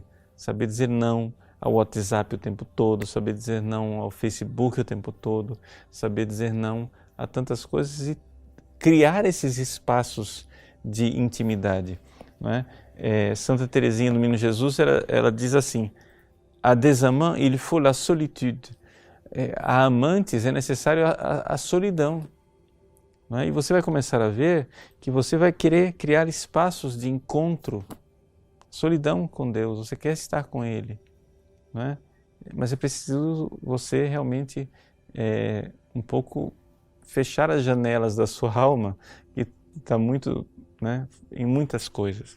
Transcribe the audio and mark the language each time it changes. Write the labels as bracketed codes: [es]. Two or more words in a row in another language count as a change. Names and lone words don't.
[pt] Saber dizer não ao WhatsApp o tempo todo, saber dizer não ao Facebook o tempo todo, saber dizer não a tantas coisas e criar esses espaços de intimidade, não é? Santa Teresinha do Menino Jesus, ela diz assim: [fr] à des amants, il faut la solitude. [pt] A amantes é necessário a solidão. Não é? E você vai começar a ver que você vai querer criar espaços de encontro, solidão com Deus, você quer estar com Ele. Não é? Mas é preciso você realmente um pouco fechar as janelas da sua alma, que está muito, né, em muitas coisas.